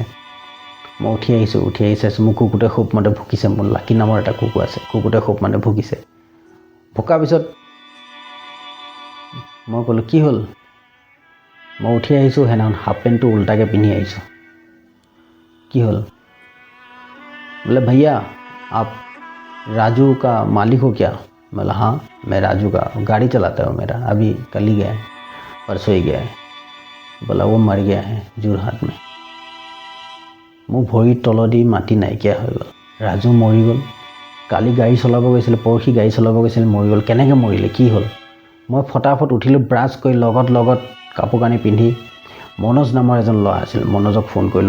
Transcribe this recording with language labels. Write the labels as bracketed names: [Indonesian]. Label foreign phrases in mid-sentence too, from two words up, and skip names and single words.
[Assamese] মই উঠি আহি চাইছোঁ মোৰ কুকুৰটোৱে খুব মানে ভুকিছে। মোৰ লাকি নামৰ এটা কুকুৰ আছে, কুকুৰটোৱে খুব মানে ভুকিছে। ভুকাৰ পিছত মই ক'লোঁ কি হ'ল? মই উঠি আহিছোঁ, সেইদিনাখন [English] half pant [Assamese] উল্টাকৈ পিন্ধি আহিছোঁ। কি হ'ল? [Hindi] बोले भैया आप राजू का मालिक हो क्या? बोला हाँ मैं राजू का गाड़ी चलाता हूँ, मेरा अभी कल ही गया है, परसों ही गया है। बोला वो मर गया है যোৰহাট में। [Assamese] মোৰ ভৰিৰ তলদি মাটি নাইকিয়া হৈ গ'ল। ৰাজু মৰি গ'ল। কালি গাড়ী চলাব গৈছিলে, পৰহি গাড়ী চলাব গৈছিলে, মৰি গ'ল। কেনেকৈ মৰিলে, কি হ'ল? মই ফটাফট উঠিলোঁ, ব্ৰাছ কৰি লগত কাপোৰ কানি পিন্ধি মনোজ নামৰ এজন ল'ৰা আছিল, মনোজক ফোন কৰিলোঁ।